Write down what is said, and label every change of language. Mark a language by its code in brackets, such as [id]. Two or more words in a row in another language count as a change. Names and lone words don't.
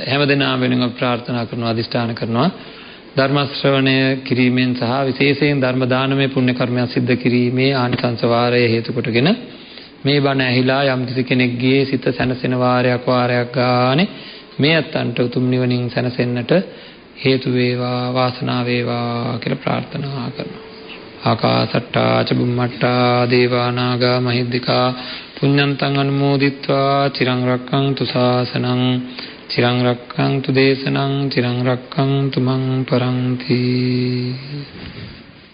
[si] හැමදෙනාම වෙනුවෙන් ප්‍රාර්ථනා කරනවා, අදිෂ්ඨාන කරනවා. ධර්ම ශ්‍රවණය කිරීමෙන් සහ විශේෂයෙන් ධර්ම දානමය පුණ්‍ය කර්මයක් සිද්ධ කිරීමේ ආනිසංස වාරය හේතු කොටගෙන මේ බණ ඇහිලා යම් කිසි කෙනෙක්ගේ සිත සැනසෙන වාරයක් ගානේ මේ අත්තන්ට උතුම් නිවනින් සැනසෙන්නට හේතු වේවා, වාසනාව වේවා කියලා ප්‍රාර්ථනා කරනවා. [pi] ආකාසට්ටා ච බුම්මට්ටා දේවා නාග මහිද්దికා පුඤ්ඤන්තං අනුමෝදිත්වා චිරං රක්ඛන්තු ශාසනං චිරං රක්ඛන්තු දේශනං චිරං රක්ඛන්තු මං පරන්ති.